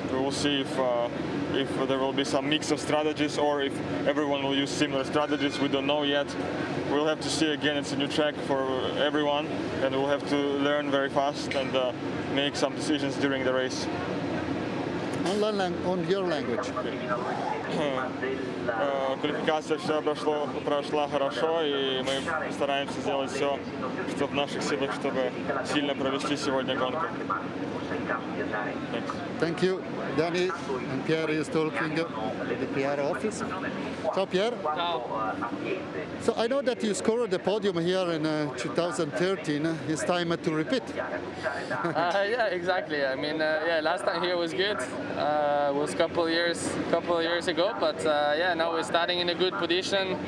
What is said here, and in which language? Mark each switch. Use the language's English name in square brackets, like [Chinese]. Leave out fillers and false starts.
[English] We will see if there will be some mix of strategies or if everyone will use similar strategies. We don't know yet. We'll have to see again. It's a new track for everyone, and we'll have to learn very fast and make some decisions during the race. On your language. [Russian] Квалификация вся прошла хорошо, и мы стараемся сделать все, что в наших силах, чтобы сильно провести сегодня гонку. [English] Thank you, Danny. And Pierre is talking at the PR office. Ciao, Pierre. Ciao. So I know that you scored the podium here in 2013. It's time to repeat. Yeah, exactly. I mean, yeah, last time here was good. Was a couple of years ago, but yeah, now we're starting in a good position.